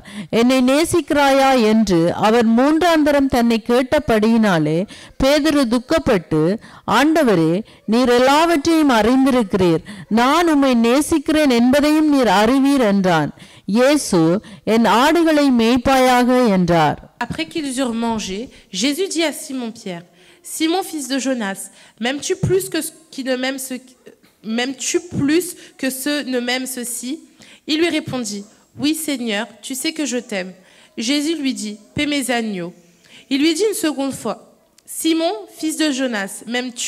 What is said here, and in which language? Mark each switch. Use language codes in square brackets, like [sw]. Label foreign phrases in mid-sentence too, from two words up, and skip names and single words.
[ta] என்னை நேசிக்கிறாயா என்று அவர் 3ஆம் தரம் தன்னை கேட்டபடியினாலே பேதுரு துக்கப்பட்டு, ஆண்டவரே, நீர் எல்லாவற்றையும் அறிந்திருக்கிறீர், நான் உம்மை நேசிக்கிறேன் என்பதையும் நீர் அறிவீர் என்றான். இயேசு, என் ஆடுகளை மேய்ப்பாயாக என்றார். [fr] Après qu'ils eurent mangé, Jésus dit à Simon-Pierre, Simon, fils de Jonas, m'aimes-tu plus que ceux ne m'aiment ceux-ci? Il lui répondit, oui Seigneur, tu sais que je t'aime. Jésus lui dit, paie mes agneaux. Il lui dit une seconde fois, Simon, fils de Jonas, m'aimes-tu?